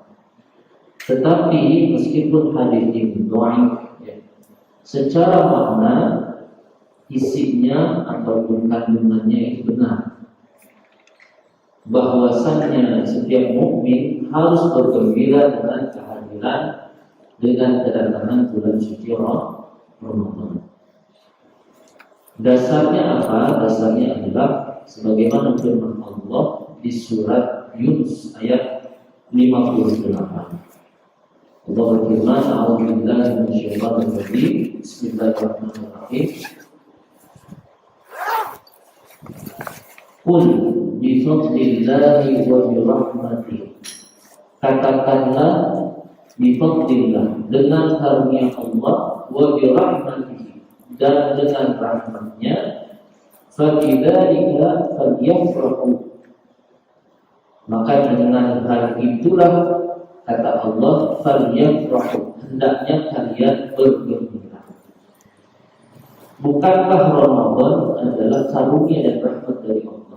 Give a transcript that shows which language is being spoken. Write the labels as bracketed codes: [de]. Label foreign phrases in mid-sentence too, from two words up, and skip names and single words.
[id] Tetapi meskipun hadis ini dhaif, secara makna isinya ataupun kandungannya itu benar, bahwasannya setiap mukmin harus bergembira dengan kehadiran dengan kedatangan bulan suci Ramadan. Dasarnya apa? Dasarnya adalah sebagaimana firman Allah di surat Yunus ayat 58. Allah berfirman, [ar] "أعوذ بالله من الشيطان الرجيم. بسم الله الرحمن الرحيم. قل بفضل الله وبرحمته." Katakanlah بفضل الله, [id] dengan karunia Allah, [ar] وبرحمته, [id] dan dengan rahmatnya, [ar] فبذلك فليفرحوا. [id] Maka dengan hal itulah, kata Allah, falyafrahu, hendaknya kalian bergembira. Bukankah Ramadan adalah karunia dan rahmat dari Allah?